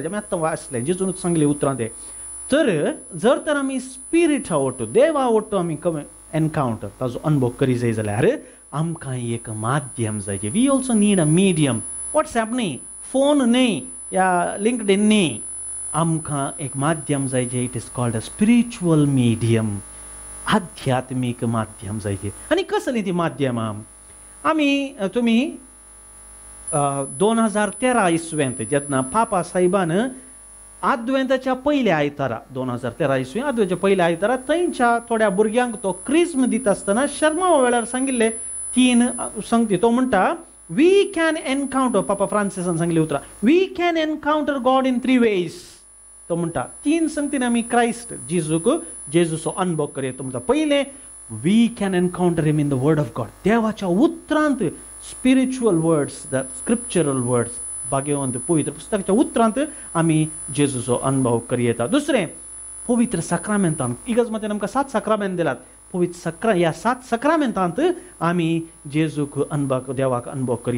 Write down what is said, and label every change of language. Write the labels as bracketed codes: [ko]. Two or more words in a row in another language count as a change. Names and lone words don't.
[kok] आमी आतां वाचलें, जेजूनच सांगलें उतरां तें. तर जर तर आमी स्पिरीट आवडटो, देव आवडटो आमी एनकावंटर, ताजो अनुभव करी जाय जाल्यार आमकां एक माध्यम जायचें. [en] We also need a medium. [kok] वॉट्सॅप न्ही, फोन न्ही, या लिंक्डइन न्ही, आमकां एक माध्यम जायचें. [en] It is called a spiritual medium. [kok] आध्यात्मीक माध्यम जायचें. आनी कसलीं ती माध्यमां? आमी तुमी 2013 इसवेंत जेन्ना पापा साहेबान आद्वेंताच्या पयल्या आयतारा, 2013 इसवी आद्वेंताच्या पयल्या आयतारा थंयच्या थोड्या भुरग्यांक तो क्रिस्म दिता आसतना शर्मा वेळार सांगिल्ले 3 संगती. तो म्हणटा, [en] we can encounter, [kok] पापा फ्रांसिसान सांगिल्लें उतरां, [en] we can encounter God in 3 ways. [kok] तो म्हणटा 3 संगतीन आमी क्रायस्ट जेजूचो अनुभव करया. तो म्हणटा पयलें, [en] we can encounter him in the word of God. [kok] देवाच्या उतरांत, [en] spiritual words, the scriptural words, [kok] भाग्यवंत पवित्र पुस्तकाच्या उतरांत आमी जेजूचो अनुभव करी येता. दुसरें, पवित्र सक्रामेंतांत. इगर्ज मतान आमकां 7 सक्रामेंत दिल्यात. पवित्र ह्या 7 सक्रामेंतांत आमी जेजूक अनुभव, देवाक अनुभव करया.